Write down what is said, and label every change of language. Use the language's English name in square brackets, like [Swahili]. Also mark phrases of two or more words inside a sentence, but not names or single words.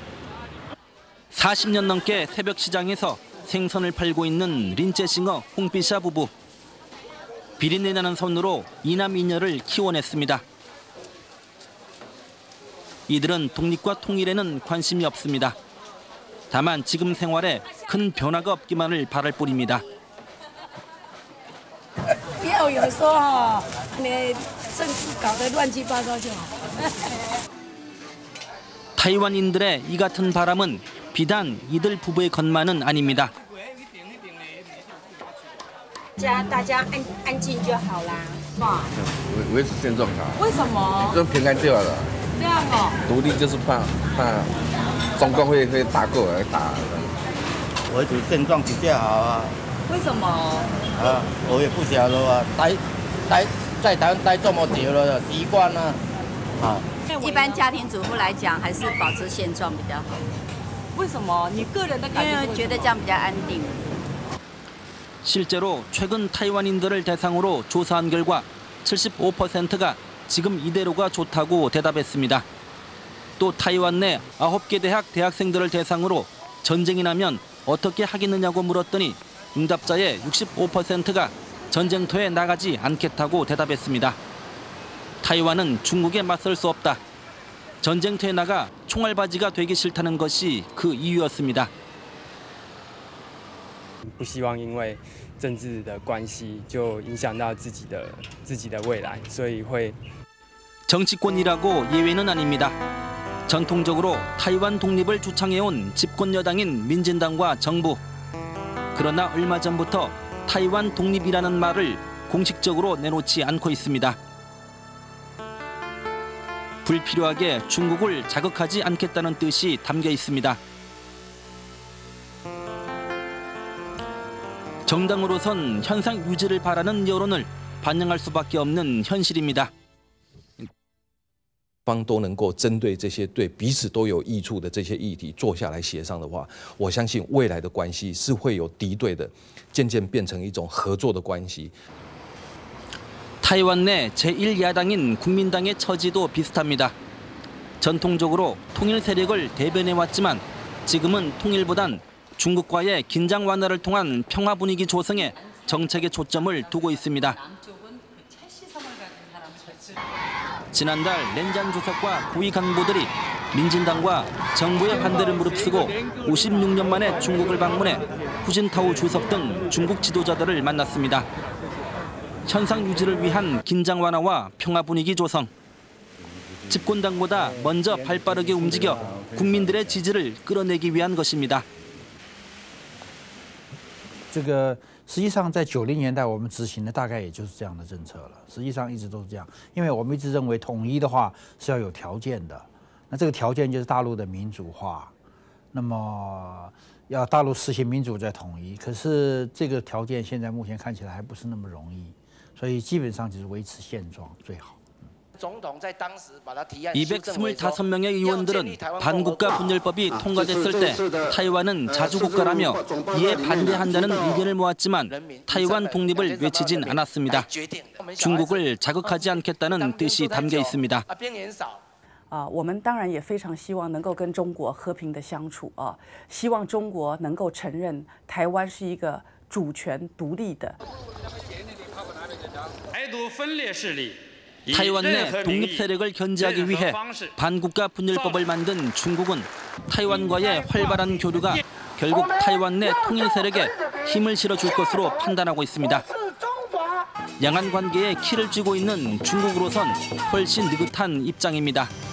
[Korean] 40년 넘게 새벽 시장에서 생선을 팔고 있는 린제싱어 홍비샤 부부. 비린내 나는 손으로 이남 이녀를 키워냈습니다. 이들은 독립과 통일에는 관심이 없습니다. 다만 지금 생활에 큰 변화가 없기만을 바랄 뿐입니다. [Chinese] 不要有时候你政治搞得乱七八糟就好。 [Korean] 타이완인들의 이 같은 바람은 비단 이들 부부의 것만은 아닙니다. [Chinese] 大家安静就好啦。维持现状啊。为什么？就平安就好了。这样哦。独立就是怕中共会打过来打。维持现状比较好啊。为什么？我也不晓得啊，在台湾待这么久了，习惯了。一般家庭主妇来讲，还是保持现状比较好。为什么？你个人的感觉？因为觉得这样比较安定。 [Korean] 실제로 최근 타이완인들을 대상으로 조사한 결과 75%가 지금 이대로가 좋다고 대답했습니다. 또 타이완 내 9개 대학 대학생들을 대상으로 전쟁이 나면 어떻게 하겠느냐고 물었더니 응답자의 65%가 전쟁터에 나가지 않겠다고 대답했습니다. 타이완은 중국에 맞설 수 없다. 전쟁터에 나가 총알바지가 되기 싫다는 것이 그 이유였습니다. [Chinese] 不希望因为政治的关系就影响到自己的未来，所以会 [Korean] 정치권이라고 예외는 아닙니다. 전통적으로 타이완 독립을 주창해온 집권 여당인 민진당과 정부, 그러나 얼마 전부터 타이완 독립이라는 말을 공식적으로 내놓지 않고 있습니다. 불필요하게 중국을 자극하지 않겠다는 뜻이 담겨 있습니다. 정당으로선 현상 유지를 바라는 여론을 반영할 수밖에 없는 현실입니다. [Chinese] 方都能够针对这些对彼此都有益处的这些议题坐下来协商的话，我相信未来的关系是会有敌对的，渐渐变成一种合作的关系。 [Korean] 타이완 내 제1야당인 국민당의 처지도 비슷합니다. 전통적으로 통일 세력을 대변해왔지만 지금은 통일보단 중국과의 긴장 완화를 통한 평화 분위기 조성에 정책의 초점을 두고 있습니다. 지난달 렌잔 주석과 고위 간부들이 민진당과 정부의 반대를 무릅쓰고 56년 만에 중국을 방문해 후진타오 주석 등 중국 지도자들을 만났습니다. 현상 유지를 위한 긴장 완화와 평화 분위기 조성. 집권당보다 먼저 발빠르게 움직여 국민들의 지지를 끌어내기 위한 것입니다. [Chinese] 这个实际上在90年代我们执行的大概也就是这样的政策了。实际上一直都是这样，因为我们一直认为统一的话是要有条件的。那这个条件就是大陆的民主化，那么要大陆实行民主再统一。可是这个条件现在目前看起来还不是那么容易，所以基本上就是维持现状最好。 [Korean] 225명의 의원들은 반국가 분열법이 통과됐을 때 타이완은 자주국가라며 이에 반대한다는 의견을 모았지만 타이완 독립을 외치진 않았습니다. 중국을 자극하지 않겠다는 뜻이 담겨 있습니다. [Chinese] 我们当然也非常希望能够跟中国和平的相处啊，希望中国能够承认台湾是一个主权独立的。台独分裂势力 [Korean] 타이완 내 독립 세력을 견제하기 위해 반국가 분열법을 만든 중국은 타이완과의 활발한 교류가 결국 타이완 내 통일 세력에 힘을 실어줄 것으로 판단하고 있습니다. 양안 관계에 키를 쥐고 있는 중국으로선 훨씬 느긋한 입장입니다.